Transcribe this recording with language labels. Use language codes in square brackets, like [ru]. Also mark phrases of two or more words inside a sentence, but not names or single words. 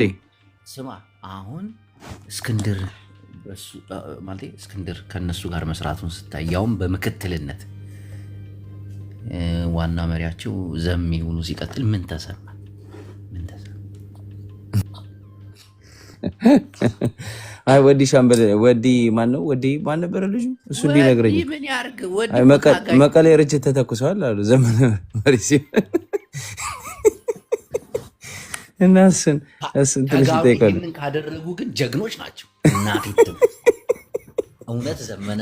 [am] ስማ አሁን እስክንድር ከነሱ ጋር መስራቱን ስታይ ያውም በምክትልነት ዋና መሪያቸው ዘሜ ሆኖ ሲቀጥል ምን ተሰማ? አይ ወዲ ሻምበል ወዲ ማን ነው? ወዲ ማን ነበር ልጁ? እሱ እንዲነግረኝ መቀሌ ርችት ተተኩሰዋል አሉ ዘመነ መሪ ሲሆን እና እሱን ትንሽ ይጠይቃሉ። ካደረጉ ግን ጀግኖች ናቸው። እናቴ እውነት ዘመነ